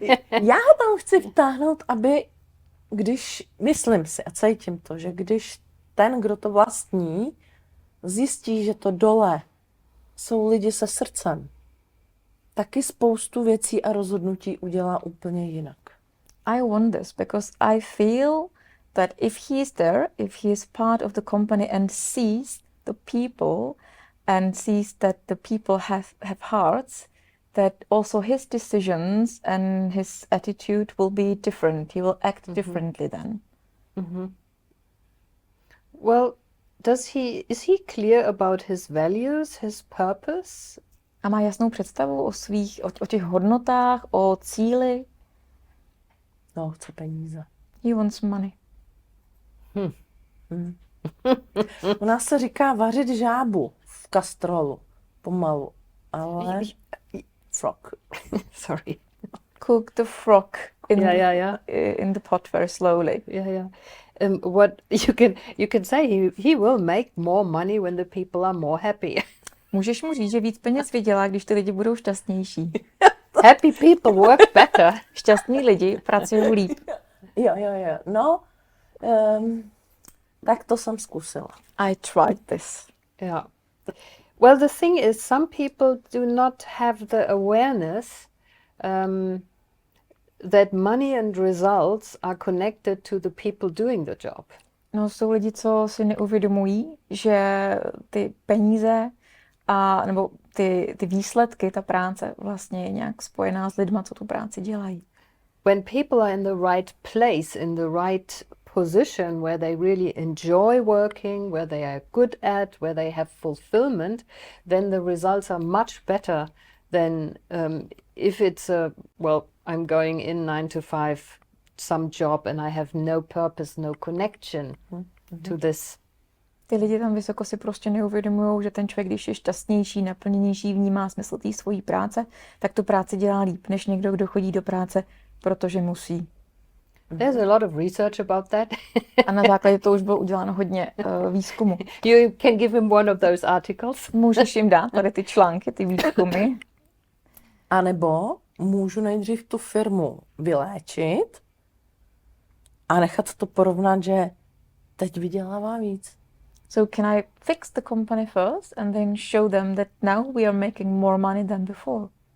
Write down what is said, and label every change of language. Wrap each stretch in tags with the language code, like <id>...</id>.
<cs>Já ho tam chci vtáhnout, aby, myslím si a cítím to, že když ten, kdo to vlastní, zjistí, že to dole jsou lidi se srdcem, taky spoustu věcí a rozhodnutí udělá úplně jinak.</cs> <en>I want this because I feel that if he is there, if he is part of the company and sees the people and sees that the people have hearts, that also his decisions and his attitude will be different. He will act differently then. Well, is he clear about his values, his purpose?</en> <cs>A má jasnou představu o těch hodnotách, o cíli. No, chce peníze.</cs> <en>He wants money.</en> <cs>U nás se říká vařit žábu v kastrolu. Pomalu. Ale... Frog.</cs> <en>Sorry. cook the frog in Yeah. in the pot very slowly. Yeah. What you can say he will make more money when the people are more happy.</en> <cs>Můžeš mu říct, že víc peněz vydělá, když ty lidi budou šťastnější.</cs> <en>Happy people work better.</en> <cs>Šťastní lidi pracují líp. Jo. No, tak to jsem zkusila.</cs> <en>I tried this. Yeah. Well, the thing is, some people do not have the awareness that money and results are connected to the people doing the job.</en> <cs>No, jsou lidi, co si neuvědomují, že ty peníze a nebo ty výsledky, ta práce vlastně je nějak spojená s lidma, co tu práci dělají.</cs> <en>When people are in the right place, in the right position where they really enjoy working, where they are good at, where they have fulfillment, then the results are much better than if it's I'm going in 9 to 5, some job, and I have no purpose, no connection to this.</en> <cs>Ty lidi tam vysoko si prostě neuvědomují, že ten člověk, když je šťastnější, naplněnější, vnímá smysl té svojí práce, tak tu práci dělá líp, než někdo, kdo chodí do práce, protože musí.</cs> <en>There's a lot of research about that.</en> <cs>A na základě toho už bylo uděláno hodně výzkumu.</cs> <en>You can give him one of those articles.</en> <cs>Můžeš jim dát tady ty články, ty výzkumy. A nebo můžu nejdřív tu firmu vyléčit a nechat to porovnat, že teď vydělává víc.</cs> <en>So can I fix the company first and then show them that now we are making more money than before?</en>